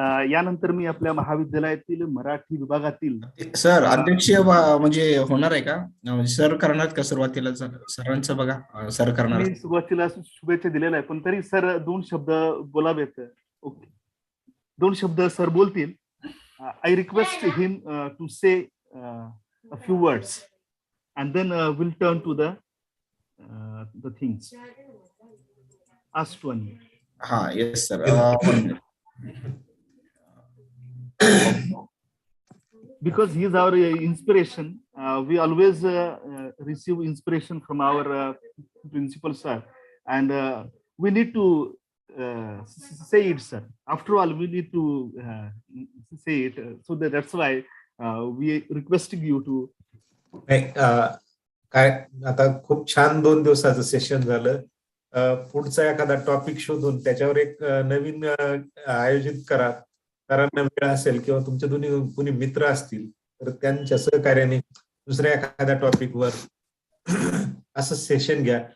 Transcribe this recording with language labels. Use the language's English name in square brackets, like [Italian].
[Marathi] यानंतर मी आपल्या महाविद्यालयातील मराठी विभागातील सर अध्यक्ष म्हणजे होणार आहे का, म्हणजे सर करणार का सुरुवातीला? सरांचं बघा, सर करणार. मी सुरुवातीला शुभेच्छा दिलेल्या आहे, पण तरी सर 2 शब्द बोलावेत. ओके, 2 शब्द सर बोलतील. [English] I request him to say a few words and then we'll turn to the things asked one. Yes sir. Because he is our inspiration. We always receive inspiration from our principal sir, and we need to say it, sir. After all, we need to say it. So that's why we requesting you to. [Marathi] काय आता खूप छान 2 दिवसाचं session झालं. पुढचा एखादा topic शोधून त्याच्यावर एक नवीन आयोजित करा. सरांना वेळ असेल किंवा तुमच्या दोन्ही कुणी मित्र असतील तर त्यांच्या सहकार्याने दुसऱ्या एखाद्या टॉपिकवर असं सेशन घ्या.